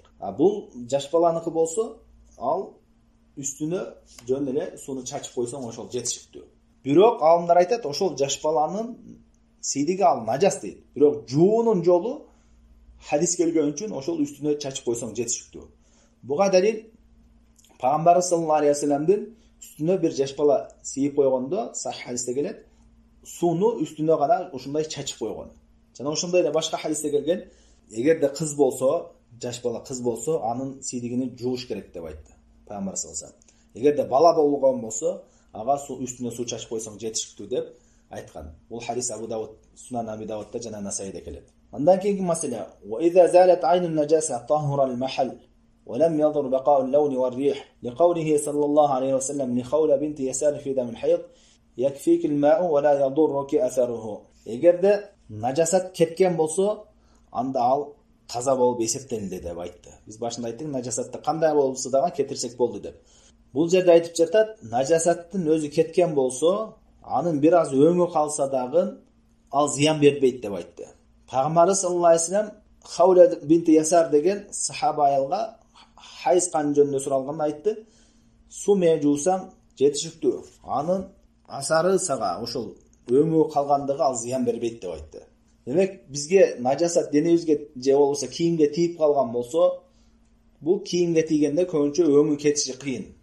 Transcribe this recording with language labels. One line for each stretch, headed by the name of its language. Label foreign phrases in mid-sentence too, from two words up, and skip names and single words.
Kyrgyz: А бул жаш баланыкы болсо, ал үстүнө жөн эле сууну чачып койсоң ошол жетишиктүү. Бирок алымдар айтат, ошол жаш баланын сийдиги ал нажас дейт. Бирок жуунун жолу хадис келген үчүн ошол үстүнө чачып койсоң жетишиктүү. Буга далил Пайгамбарыбыз
Arabic: صلى الله عليه وسلم
Turkish: üstüne bir
Kyrgyz: жаш бала сийип койгондо сахih хадисте келет, сууну үстүнө гана ушундай чачып койгон. Жана ошондой эле башка хадисте келген, эгерде кыз болсо, жаш бала кыз болсо, анын сийдигини жууш керек деп айтты Пайгамбар
Arabic: صلى الله عليه وسلم.
Kyrgyz: Эгерде бала болгон болсо, ага үстүнө суу чачып койсоң жетишиктүү деп айткан. Бул хадис Абу Давуд, Сунан Аби Давудда жана Насаиде келет. Андан кийинки маселе:
Arabic: "وإذا زالت عين النجاسة طهر المحل ولم يضر بقاء اللون والريح لقوله صلى الله عليه وسلم لخولة بنت يسار في دم الحيض يكفيك الماء ولا يضرك أثره."
Kyrgyz: Эгерде нажасат кеткен болсо, анда ал таза болуп эсептелинди деп айтты. Биз башында айттык, нажасатты кандай болсо дагы кетирсек болду деп. Бул жерде айтып жатат, нажасаттын өзү кеткен болсо, анын бир аз өңү калса дагы ал зыян бербейт деп айтты. Пайгамбарыбыз
Arabic: صلى الله عليه وسلم
Kyrgyz: Хаула бинти Ясар деген сахаба аялга хайыз кан жөнүндө суралганда айтты, суу менен жуусаң жетишиктүү. Анын асары сага ошол өңү калгандыгы ал зыян бербейт деп айтты. Демек, бизге нажасат денебизге же болбосо кийимге тийип калган болсо, бул кийимге тийгенде көбүнчө өңү кетиши кыйын.